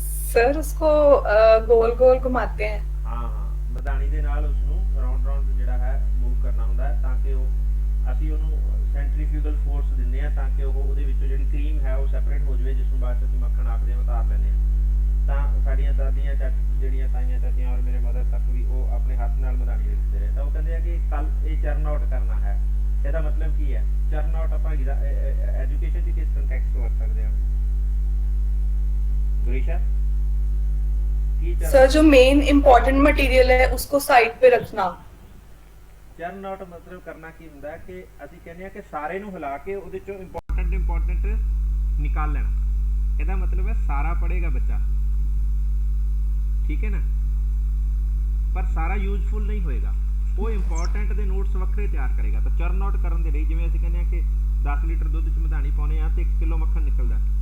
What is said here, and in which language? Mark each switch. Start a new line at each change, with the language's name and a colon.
Hindi: Sir उसको गोल गोल घुमाते हैं।
Punjabi: ਹਾਂ ਮਧਾਣੀ ਦੇ ਨਾਲ ਉਸ ਨੂੰ ਰਾਉਂਡ ਰਾਉਂਡ ਜਿਹੜਾ ਹੈ ਮੂਵ ਕਰਨਾ ਹੁੰਦਾ ਹੈ ਤਾਂ ਕਿ ਉਹ ਅਸੀਂ ਉਹਨੂੰ ਸੈਂਟਰੀਫਿਊਗਲ ਫੋਰਸ ਦਿੰਦੇ ਹਾਂ ਤਾਂ ਕਿ ਉਹਦੇ ਵਿੱਚੋਂ ਜਿਹੜੀ ਕਰੀਮ ਹੈ ਉਹ ਸੈਪਰੇਟ ਹੋ ਜਾਵੇ, ਜਿਸ ਨੂੰ ਬਾਅਦ 'ਚ ਅਸੀਂ ਮੱਖਣ ਆਖਦੇ ਹਾਂ, ਉਤਾਰ ਲੈਂਦੇ ਹਾਂ। ਤਾਂ ਸਾਡੀਆਂ ਦਾਦੀਆਂ ਜਿਹੜੀਆਂ ਤਾਈਆਂ ਚਾਚੀਆਂ ਔਰ ਮੇਰੇ ਮਦਰ ਤੱਕ ਵੀ ਉਹ ਆਪਣੇ ਹੱਥ ਨਾਲ ਮਧਾਣੀ ਲਿਖਦੇ ਰਹੇ। ਤਾਂ ਉਹ ਕਹਿੰਦੇ ਆ ਕਿ ਕੱਲ ਇਹ ਚਰਨ ਆਊਟ ਕਰਨਾ ਹੈ। ਇਹਦਾ ਮਤਲਬ ਕੀ ਹੈ? ਚਰਨ ਆਊਟ ਆਪਾਂ ਐਜੂਕੇਸ਼ਨ ਦੀ ਕਿਸ ਕੰਟੈਕਸਟ ਵਰਤ ਸਕਦੇ ਹਾਂ? ਗੁਰੀਸ਼ਾ
Hindi: सर जो मेन इम्पोर्टेंट मटेरियल है उसको साइड पे रखना।
Punjabi: ਚਰਨ ਆਊਟ ਮਤਲਬ ਕਰਨਾ ਕੀ ਹੁੰਦਾ ਹੈ ਕਿ ਅਸੀਂ ਕਹਿੰਦੇ ਹਾਂ ਕਿ ਸਾਰੇ ਨੂੰ ਹਿਲਾ ਕੇ ਉਹਦੇ ਚੋਂ ਇੰਪੋਰਟੈਂਟ ਨਿਕਾਲ ਲੈਣਾ। ਇਹਦਾ ਮਤਲਬ ਹੈ ਸਾਰਾ ਪੜ੍ਹੇਗਾ ਬੱਚਾ, ਠੀਕ ਹੈ ਨਾ, ਪਰ ਸਾਰਾ ਯੂਜ਼ਫੁਲ ਨਹੀਂ ਹੋਏਗਾ। ਉਹ ਇੰਪੋਰਟੈਂਟ ਦੇ ਨੋਟਸ ਵੱਖਰੇ ਤਿਆਰ ਕਰੇਗਾ। ਤਾਂ ਚਰਨ ਆਊਟ ਕਰਨ ਦੇ ਲਈ ਜਿਵੇਂ ਅਸੀਂ ਕਹਿੰਦੇ ਹਾਂ ਕਿ 10 ਲੀਟਰ ਦੁੱਧ 'ਚ ਮਧਾਣੀ ਪਾਉਂਦੇ ਹਾਂ ਤੇ 1 ਕਿਲੋ ਮੱਖਣ ਨਿਕਲਦਾ।